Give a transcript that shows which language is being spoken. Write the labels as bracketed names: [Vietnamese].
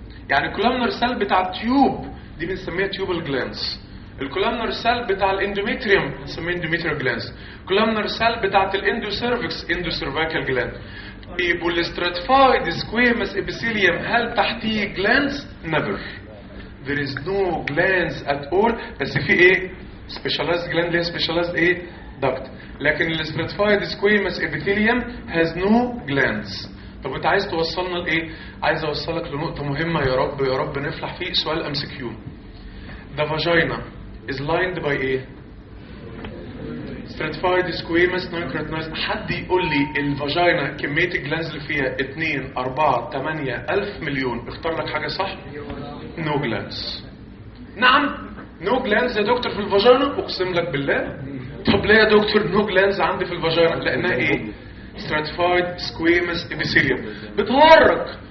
[Arabic] يعني كولامنر سيل بتاع تيوب دي بنسميها تيوب الجلانس. الكولامنر سيل بتاع الاندوميتريوم بنسميه اندوميتريو جلانس. كولامنر سيل بتاع الاندوسيرفكس اندوسيرفاكال جلاند. بيبو الاستراتفايد سكويمس ابيثيليوم هل تحتيه جلانس؟ نبر. [English] There is no glands at all. [Arabic] بس في ايه؟ specialized gland ليه specialized ايه؟ duct. [English] لكن ال stratified squamous epithelium has no glands. [Arabic] طب انت عايز توصلنا لايه؟ عايز اوصلك لنقطة مهمة يا رب يا رب نفلح فيه. سؤال MCQ. [English] The vagina is lined by ايه؟ stratified squamous non-keratinized. [Arabic] حد يقول لي الفاجينا كمية الجلانز اللي فيها 2 4 8 1000 مليون اختار لك حاجة صح؟ نو جلانز. نعم نو جلانز يا دكتور في الفاجينا اقسم لك بالله. طب ليه يا دكتور نو جلانز عندي في الفاجينا؟ لانها ايه؟ stratified squamous epithelium بتهرج.